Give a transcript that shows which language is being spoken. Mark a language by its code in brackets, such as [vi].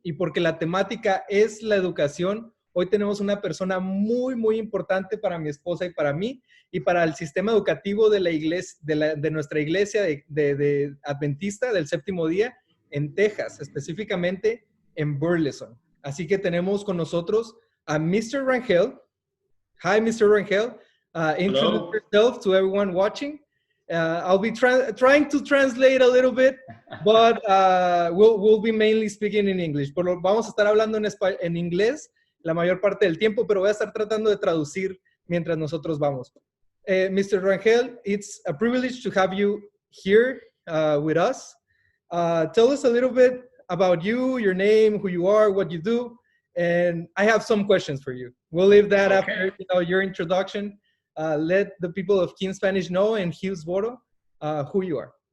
[es] Y porque la temática es la educación, hoy tenemos una persona muy importante para mi esposa y para mí, y para el sistema educativo de la iglesia, de nuestra iglesia de Adventista del Séptimo Día en Texas, específicamente en Burleson. Así que tenemos con nosotros a Mr. [en] Rangel. Hi, Mr. Rangel. Introduce yourself to everyone watching. I'll be trying to translate a little bit, but we'll be mainly speaking in English. [es] Vamos a estar hablando en inglés la mayor parte del tiempo, pero voy a estar tratando de traducir mientras nosotros vamos. [en] Mr. Rangel, it's a privilege to have you here with us. Tell us a little bit about you, your name, who you are, what you do, and I have some questions for you. We'll leave that after your introduction. Let the people of King Spanish know and Hillsboro who you are.